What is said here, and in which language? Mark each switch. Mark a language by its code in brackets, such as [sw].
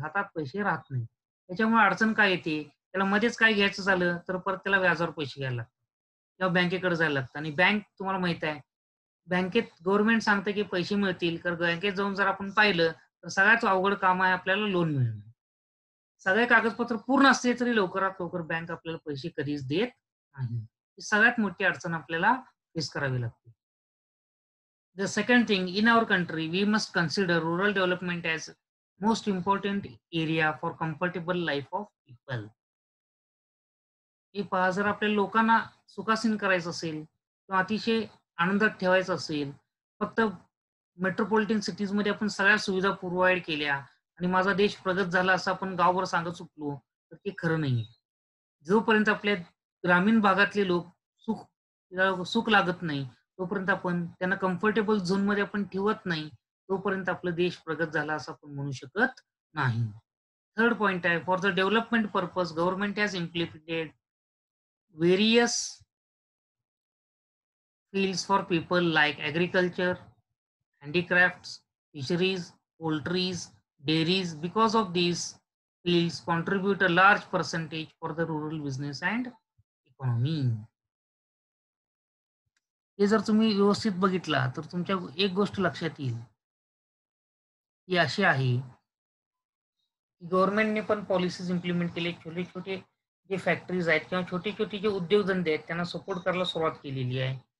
[mr] हातात पैसे राहत नाहीत. त्याच्यामुळे अडचण काय येते, त्याला मध्येच काय घ्यायचं झालं, तर परत त्याला व्याजावर पैसे घ्यायला लागतात किंवा बँकेकडे जायला लागतं आणि बँक तुम्हाला माहीत आहे, बँकेत गव्हर्नमेंट सांगतं की पैसे मिळतील, तर बँकेत जाऊन जर आपण पाहिलं, तर सगळ्यात अवघड काम आहे आपल्याला लोन मिळणं. सगळे कागदपत्र पूर्ण असले तरी लवकरात लवकर बँक आपल्याला पैसे कधीच देत नाही. ही सगळ्यात मोठी अडचण आपल्याला फेस करावी लागते. [en] The second thing, in our country, we must consider rural development as most important area for comfortable life of people. [mr] हे पहा, जर आपल्या लोकांना सुखासीन करायचं असेल किंवा अतिशय आनंदात ठेवायचं असेल, फक्त मेट्रोपॉलिटन सिटीजमध्ये आपण सगळ्या सुविधा प्रोव्हाईड केल्या आणि माझा देश प्रगत झाला असं आपण गावभर सांगत सुटलो, तर ते खरं नाहीये. जोपर्यंत आपल्या ग्रामीण भागातले लोक सुख सुख लागत नाही, तोपर्यंत आपण त्यांना कम्फर्टेबल झोनमध्ये आपण ठेवत नाही, तोपर्यंत आपला देश प्रगत झाला असं आपण म्हणू शकत नाही. [en] Third point आहे, for the development purpose government has implemented various fields for people like agriculture, handicrafts, fisheries, poultries, dairies. Because of these fields contribute a large percentage for the rural business and economy. [mr] हे जर तुम्ही व्यवस्थित बघितला तर तुमच्या एक गोष्ट लक्षात येईल, ती अशी आहे, की गव्हर्नमेंटने पण पॉलिसीज इम्प्लिमेंट केले. छोटे-छोटे जे फॅक्टरीज आहेत किंवा छोटे-छोटे जे उद्योगधंदे आहेत त्यांना सपोर्ट करायला सुरुवात केलेली आहे.